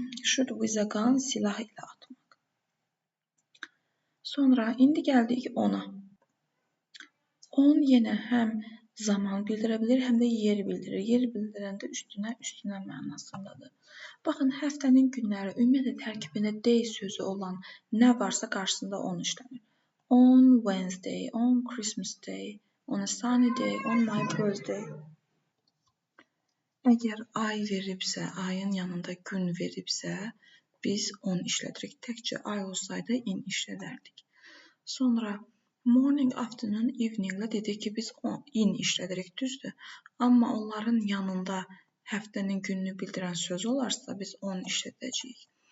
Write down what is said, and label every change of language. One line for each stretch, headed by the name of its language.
English: Shoot with a gun,
Azerbaijani: silah ilə atmaq. Sonra indi gəldik ona. On yenə həm zaman bildirə bilir, həm də yer bildirir. Yer bildirəndə üstünə mənasındadır. Baxın, həftənin günləri ümumiyyətlə tərkibində day sözü olan nə varsa qarşısında on işlənir.
English: On Wednesday, on Christmas Day, on a sunny day, on my birthday.
Azerbaijani: Əgər ay veribsə, ayın yanında gün veribsə, biz on işlədirik. Təkcə ay olsaydı in işlədərdik. Sonra morning, afternoon, evening ilə dedik ki, biz in işlədirik, düzdür. Amma onların yanında həftənin gününü bildirən söz olarsa, biz on işlədəcəyik.